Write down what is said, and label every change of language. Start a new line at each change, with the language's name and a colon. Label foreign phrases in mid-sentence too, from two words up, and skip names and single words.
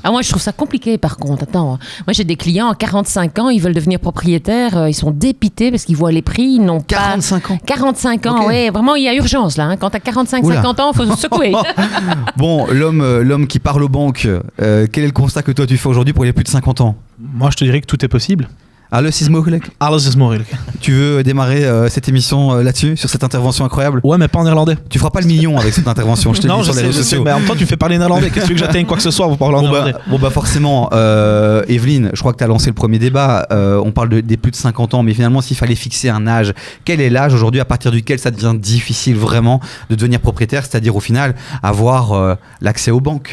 French: Ah, moi, je trouve ça compliqué, par contre. Attends, moi, j'ai des clients à 45 ans, ils veulent devenir propriétaires, ils sont dépités parce qu'ils voient les prix, ils n'ont pas... 45 ans. 45 ans, Ok. oui. Vraiment, il y a urgence, là. Hein. Quand t'as 45, Oula. 50 ans, il faut se secouer. Bon, l'homme qui parle aux banques, quel est le constat que toi tu fais aujourd'hui pour les plus de 50 ans? Moi, je te dirais que tout est possible.
Dutch: Alles is mogelijk. Alles is mogelijk.
French: Tu veux démarrer cette émission là-dessus, sur cette intervention incroyable? Ouais, mais pas en néerlandais. Tu feras pas le million avec cette intervention, je te le dis sur les réseaux sociaux. mais en même temps, tu me fais parler néerlandais. Qu'est-ce que tu veux que j'atteigne quoi que ce soit pour parler en néerlandais? Bon bah forcément, Evelyne, je crois que tu as lancé le premier débat. On parle des plus de 50 ans, mais finalement, s'il fallait fixer un âge, quel est l'âge aujourd'hui à partir duquel ça devient difficile vraiment de devenir propriétaire, c'est-à-dire au final avoir l'accès aux banques,